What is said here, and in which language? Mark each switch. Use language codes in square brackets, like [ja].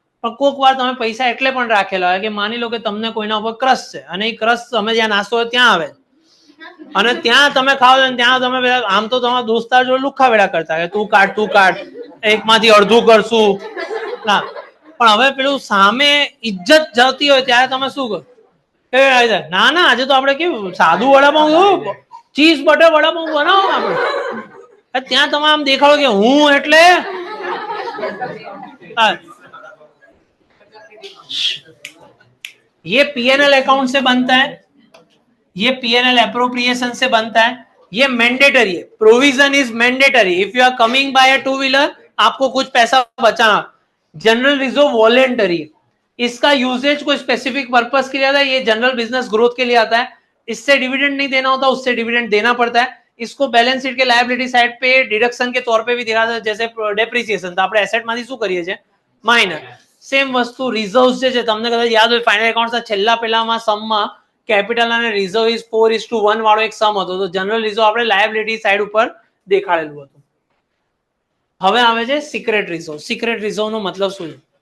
[gu] પણ કોઈક વાર તમે પૈસા એટલે પણ રાખેલા હોય કે માની લો કે તમને કોઈના ઉપર ક્રશ છે અને એ ક્રશ તમે જ્યાં નાસ્તો હોય ત્યાં આવે અને ત્યાં તમે ખાવ છો ત્યાં તમે આમ તો તમારા દોસ્તાર જોડે લુખ્ખા વેડા કરતા કે તું કાઢ એકમાંથી અડધું કરશું ના, પણ હવે પેલું સામે ઇજ્જત જતી હોય ત્યારે તમે શું કરો? ના ના આજે તો આપણે કેવું સાદું વડાપાઉં, ચીઝ બટર વડાપાઉં બનાવો આપણે. ત્યાં તમે આમ દેખાડો કે હું એટલે [hi] ये पीएनएल अकाउंट से बनता है, ये पीएनएल अप्रोप्रिएशन से बनता है, ये मैंडेटरी है. Provision is mandatory. [en] if you are coming by a two wheeler [hi] आपको कुछ पैसा बचाना. जनरल रिजर्व वॉलेंटरी है. इसका यूजेज कोई स्पेसिफिक पर्पस के लिए आता है. ये जनरल बिजनेस ग्रोथ के लिए आता है. इससे डिविडेंड नहीं देना होता, उससे डिविडेंड देना पड़ता है. इसको बैलेंस शीट के लायबिलिटी साइड पे डिडक्शन के तौर पे भी दिखाता है. जैसे डेप्रिसिएशन तो [gu] આપણે એસેટ માંથી શું કરીએ છીએ? માઇનર. સેમ વસ્તુ રિઝર્વ્સ જે છે તમને કદાચ યાદ હોય ફાઇનલ એકાઉન્ટ્સના છેલ્લા પેલામાં સમમાં કેપિટલ અને રિઝર્વ ઇઝ 4:1 વાળો એક સમ હતો. તો જનરલ રિઝર્વ આપણે લાયબિલિટી સાઈડ ઉપર દેખાડેલું હતું. હવે આવે છે સિક્રેટ રિઝર્વ. સિક્રેટ રિઝર્વનો મતલબ શું છે?